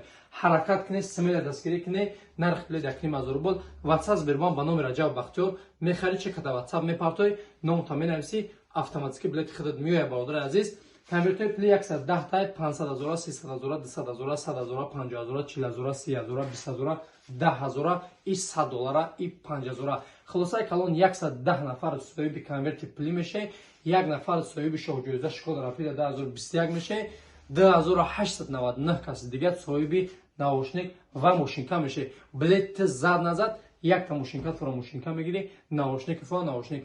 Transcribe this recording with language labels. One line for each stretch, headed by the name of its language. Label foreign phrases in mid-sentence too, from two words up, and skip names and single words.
Tajik: Ҳаракат кине, смела дастгирӣ кине, нархи билет якним ҳазор рубл. WhatsApp бербан ба номи Раҷаб Бахтиёр, мехари чек када WhatsApp мепартои, ном та менависи, автоматики билети худат миёяй. Бародари азиз, конвертои пли 110 та 500 ҳазора, 300 ҳазора, 200 ҳазора, 100 ҳазора, 50 ҳазора, 40 ҳазора, 30 ҳазора, 20 ҳазора, 10 ҳазора, и 100 доллара, и 5 ҳазора. Хулосаи калон 110 нафар соҳиби конверти пли мешавад, як нафар соҳиби шоҳҷоиза Шкода Рапида 2021 мешавад, 2899 каси дигар соҳиби наушник ва мошинка мешавад. Билет зад назад, як та мошинка фура мошинка мегирӣ, наушник фура наушник.